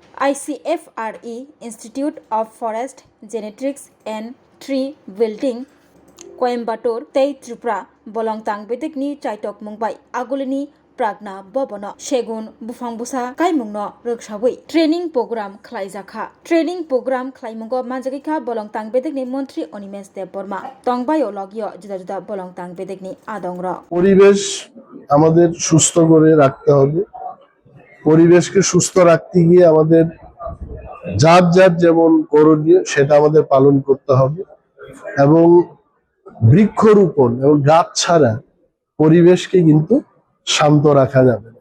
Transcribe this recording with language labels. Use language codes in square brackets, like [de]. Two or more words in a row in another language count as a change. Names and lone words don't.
[trp] ICFRE Institute of Forest Genetics and Tree Building Coimbatore tei Tripura bolong tangbedekni chaitok mungbai agulini pragna bobono segun bufang busa kaimungno roksabui [en] training program [trp] khlaijaka [en] training program [trp] khlaimungo manjagika bolong tangbedekni মন্ত্রী অনিমেষ দেব বর্মা তংবাই লগিয় জুদা জুদা bolong tangbedekni adongro [bn] পরিবেশ আমাদের সুস্থ করে রাখতে হবে। পরিবেশকে সুস্থ রাখতে গিয়ে আমাদের যার যার যেমন করণীয় সেটা আমাদের পালন করতে হবে এবং বৃক্ষরোপণ এবং গাছ ছাড়া পরিবেশকে কিন্তু শান্ত রাখা যাবে না।